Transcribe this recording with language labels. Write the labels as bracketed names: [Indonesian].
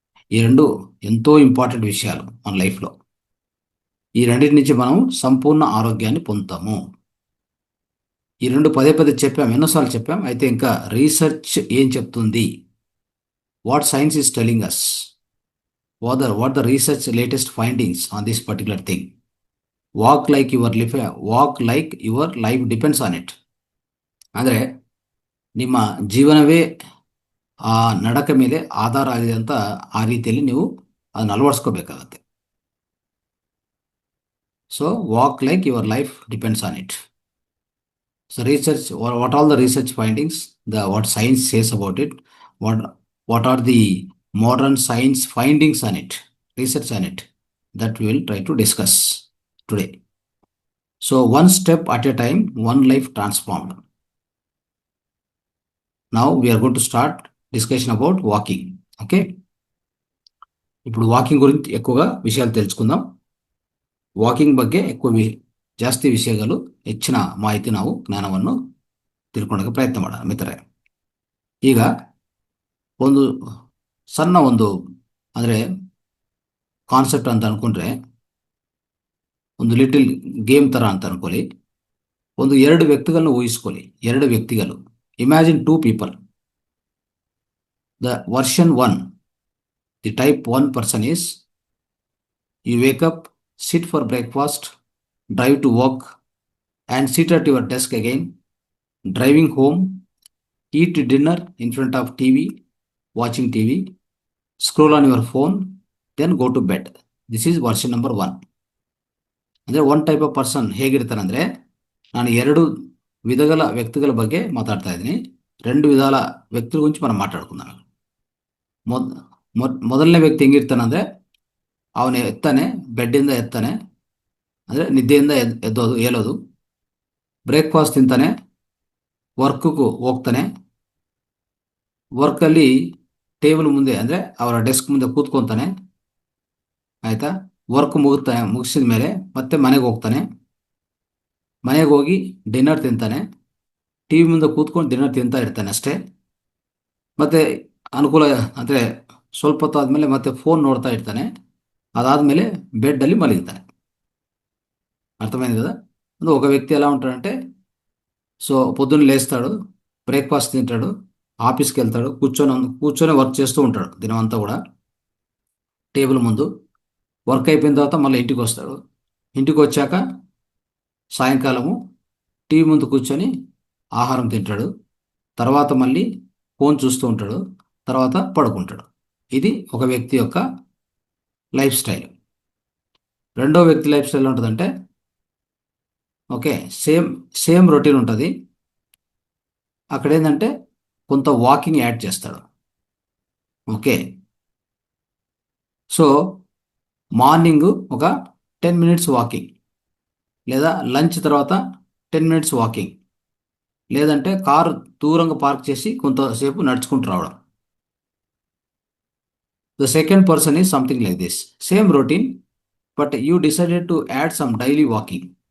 [Telugu] ఈ రెండు ఎంతో ఇంపార్టెంట్ విషయాలు మన లైఫ్లో. ఈ రెండింటి నుంచి మనం సంపూర్ణ ఆరోగ్యాన్ని పొందుతాము. ఈ రెండు పదే పదే చెప్పాం, ఎన్నోసార్లు చెప్పాం. అయితే ఇంకా రీసెర్చ్ ఏం చెప్తుంది, [English] What science is telling us, what the research latest findings on this particular thing. Walk like your life depends on it. [Kannada] ಅಂದರೆ ನಿಮ್ಮ ಜೀವನವೇ ಆ ನಡಕ ಮೇಲೆ ಆಧಾರ ಆಗಿದೆ ಅಂತ ಆ ರೀತಿಯಲ್ಲಿ ನೀವು ಅದನ್ನು ಅಳವಡಿಸ್ಕೋಬೇಕಾಗತ್ತೆ. So walk like your life depends on it. So research, what all the research findings, what science says about it, what are the [English] modern science findings on it, research on it, that we will try to discuss today. So one step at a time, one life transformed. Now we are going to start discussion about walking. [Telugu] Okay, ఇప్పుడు walking గురించి ఎక్కువగా విషయాలు తెలుసుకుందాం. [Kannada] Walking ಬಗ್ಗೆ ಜಾಸ್ತಿ ವಿಷಯಗಳು, ಹೆಚ್ಚಿನ ಮಾಹಿತಿ ನಾವು ಜ್ಞಾನವನ್ನು ತಿಳ್ಕೊಳ್ಳೋಕೆ ಪ್ರಯತ್ನ ಮಾಡೋಣ ಮಿತ್ರರೇ. ಈಗ ಒಂದು ಸಣ್ಣ ಅಂದರೆ ಕಾನ್ಸೆಪ್ಟ್ ಅಂತ ಅನ್ಕೊಂಡ್ರೆ, ಒಂದು ಲಿಟಲ್ ಗೇಮ್ ಥರ ಅಂತ ಅನ್ಕೊಳ್ಳಿ. ಎರಡು ವ್ಯಕ್ತಿಗಳನ್ನು ಊಹಿಸ್ಕೊಳ್ಳಿ. ಎರಡು ವ್ಯಕ್ತಿಗಳು, [English] Imagine two people. [Kannada] The version 1, the type 1 person is, you wake up, [English] sit for breakfast, drive to work, and sit at your desk again, driving home, eat dinner in front of TV, watching TV, scroll on your phone, then go to bed. This is version number 1. [Kannada] ಅಂದರೆ [English] one type of person [Kannada] ಹೇಗಿರ್ತಾನೆ ಅಂದರೆ, ನಾನು ಎರಡು ವಿಧಗಳ ವ್ಯಕ್ತಿಗಳ ಬಗ್ಗೆ ಮಾತಾಡ್ತಾ ಇದ್ದೀನಿ. [Telugu] రెండు విధాల వ్యక్తుల గురించి మనం మాట్లాడుకుందాం. [Kannada] ಮೊದಲನೇ ವ್ಯಕ್ತಿ ಹೆಂಗಿರ್ತಾನೆ ಅಂದರೆ, ಅವನು ಎತ್ತಾನೆ, ಬೆಡ್ಡಿಂದ ಎತ್ತಾನೆ, ಅಂದರೆ ನಿದ್ದೆಯಿಂದ ಏಳೋದು, ಬ್ರೇಕ್ಫಾಸ್ಟ್ ತಿಂತಾನೆ, ವರ್ಕ್ಗೂ ಹೋಗ್ತಾನೆ, ವರ್ಕಲ್ಲಿ ಟೇಬಲ್ ಮುಂದೆ ಅಂದರೆ ಅವರ ಡೆಸ್ಕ್ ಮುಂದೆ ಕೂತ್ಕೊತಾನೆ, ಆಯಿತಾ. ವರ್ಕ್ ಮುಗಿಸಿದ ಮೇಲೆ ಮತ್ತೆ ಮನೆಗೆ ಹೋಗ್ತಾನೆ, ಮನೆಗೆ ಹೋಗಿ ಡಿನ್ನರ್ ತಿಂತಾನೆ, ಟಿ ವಿ ಮುಂದೆ ಕೂತ್ಕೊಂಡು ಡಿನ್ನರ್ ತಿಂತಾ ಇರ್ತಾನೆ ಅಷ್ಟೇ. ಮತ್ತು ಅನುಕೂಲ ಅಂದರೆ ಸ್ವಲ್ಪ ಹೊತ್ತು ಆದಮೇಲೆ ಮತ್ತೆ ಫೋನ್ ನೋಡ್ತಾ ಇರ್ತಾನೆ. [Telugu] అదాద్ಮೇಲೆ బెడ్డಲ್ಲಿ మలిగుతాడు. అర్థమైంది కదా. ఒక వ్యక్తి ఎలా ఉంటాడంటే, సో పొద్దున్న లేస్తాడు, బ్రేక్ఫాస్ట్ తింటాడు, ఆఫీస్కి వెళ్తాడు, కూర్చొని వర్క్ చేస్తూ ఉంటాడు దినం అంతా కూడా టేబుల్ ముందు. వర్క్ అయిపోయిన తర్వాత మళ్ళీ ఇంటికి వస్తాడు. ఇంటికి వచ్చాక సాయంకాలము టీవీ ముందు కూర్చొని ఆహారం తింటాడు, తర్వాత మళ్ళీ ఫోన్ చూస్తూ ఉంటాడు, తర్వాత పడుకుంటాడు. ఇది ఒక వ్యక్తి యొక్క లైఫ్ స్టైల్. రెండో వ్యక్తి లైఫ్ స్టైల్ ఉంటుందంటే, ఓకే, సేమ్ రొటీన్ ఉంటుంది. అక్కడ ఏంటంటే కొంత వాకింగ్ యాడ్ చేస్తాడు. ఓకే, సో మార్నింగ్ ఒక 10 minutes వాకింగ్, లేదా లంచ్ తర్వాత 10 minutes వాకింగ్, లేదంటే కారు దూరంగా పార్క్ చేసి కొంతసేపు నడుచుకుంటూ రావడం. [English] The second person is something like this. Same routine, but you decided to add some daily walking.